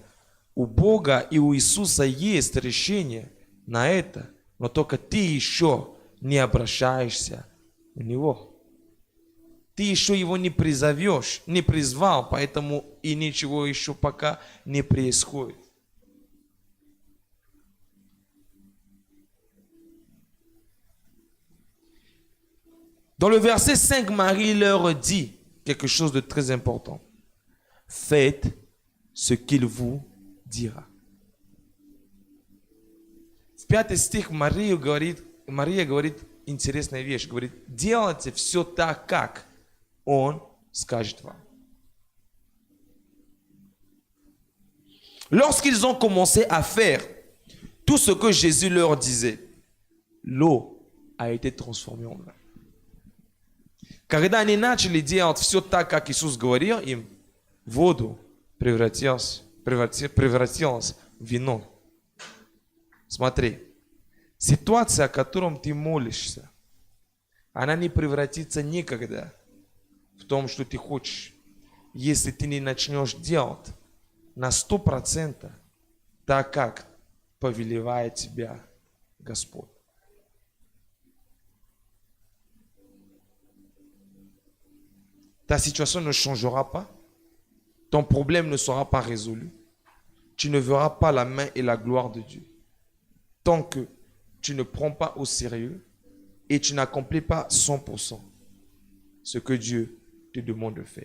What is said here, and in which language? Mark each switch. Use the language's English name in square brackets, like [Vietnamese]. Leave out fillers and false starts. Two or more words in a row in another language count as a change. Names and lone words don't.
[Russian] У Бога и у Иисуса есть решение на это, но только ты еще не обращаешься в Него. Ты еще Его не призовешь, не призвал, поэтому и ничего еще пока не происходит. [French] Dans le verset 5, Marie leur dit quelque chose de très important. Faites ce qu'il vous dira. [Russian] В 5 стих Мария говорит интересная вещь. Говорит, делайте все так, как Он скажет вам. [French] Lorsqu'ils ont commencé à faire tout ce que Jésus leur disait, l'eau a été transformée en vin. [Russian] Когда они начали делать все так, как Иисус говорил им, воду превратилась в вино. Смотри, ситуация, о котором ты молишься, она не превратится никогда в том, что ты хочешь, если ты не начнешь делать на 100% так, как повелевает тебя Господь. [French] Ta situation ne changera pas. Ton problème ne sera pas résolu. Tu ne verras pas la main et la gloire de Dieu. Tant que tu ne prends pas au sérieux et tu n'accomplis pas 100% ce que Dieu te demande de faire.